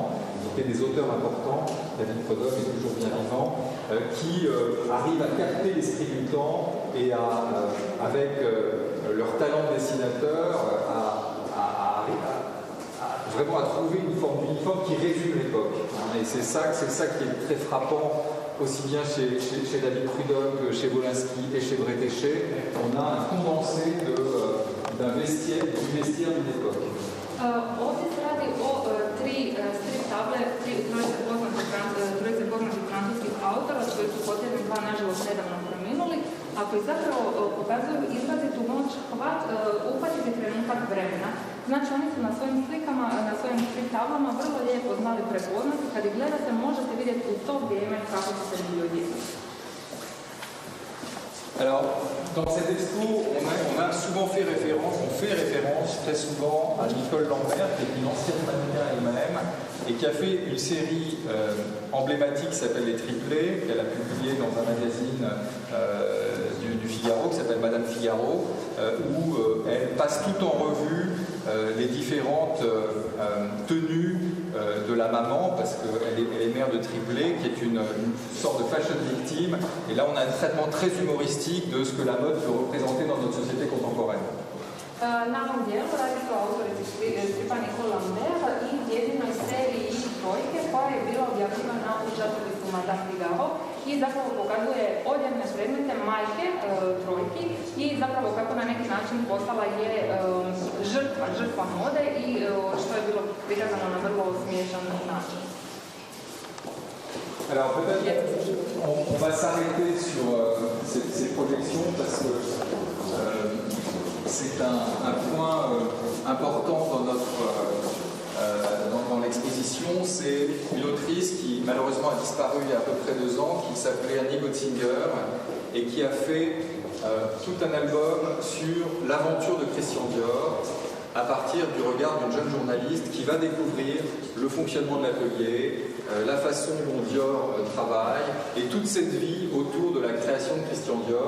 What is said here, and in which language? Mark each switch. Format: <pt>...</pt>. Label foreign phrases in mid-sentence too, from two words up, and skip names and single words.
<fr>Donc il y a des auteurs importants, David Prudhomme est toujours bien vivant, qui arrivent à capter l'esprit du temps et avec leur talent de dessinateur vraiment à trouver une forme d'uniforme qui résume l'époque. Et c'est ça qui est très frappant, aussi bien chez David Prudhomme que chez Wolinski et chez Bretéché. On a un condensé du vestiaire d'une époque.</fr> <hr>Ovdje se radi o tri strip table, trojice poznatih francuskih autora, od kojih su posljednjih dva nažalost nedavno preminuli, a koji zapravo pokazuju izrazitu moć uhvatiti trenutak vremena. Znači oni su na svojim slikama, na svojim strip tablama vrlo lijepo znali prepoznati, kad ih gledate možete vidjeti u to vrijeme kako su se bili odjeli.</hr> <fr>Alors, dans cette expo, on a souvent fait référence très souvent à Nicole Lambert, qui est une ancienne mannequin elle-même, et qui a fait une série emblématique qui s'appelle Les Triplés, qu'elle a publié dans un magazine du Figaro, qui s'appelle Madame Figaro, où elle passe tout en revue les différentes tenues de la maman, parce qu'elle est mère de triplé, qui est une sorte de fashion victime. Et là, on a un traitement très humoristique de ce que la mode peut représenter dans notre société contemporaine.</fr> <hr>Na ovom dijelu radi se o autorici stripa Nicole Lambert i jedinoj seriji Trojke koja je bila objavljivana u časopisu Madame Figaro i zapravo pokazuje odjevne predmete majke Trojki i zapravo kako na neki način postala je žrtva mode i što je bilo prikazano na vrlo smiješan način.</hr> <fr>Alors peut-être on va s'arrêter sur ces projections parce que c'est un point important dans l'exposition. C'est une autrice qui malheureusement a disparu il y a à peu près 2 ans, qui s'appelait Annie Gotzinger et qui a fait tout un album sur l'aventure de Christian Dior à partir du regard d'une jeune journaliste qui va découvrir le fonctionnement de l'atelier, la façon dont Dior travaille et toute cette vie autour de la création de Christian Dior.</fr>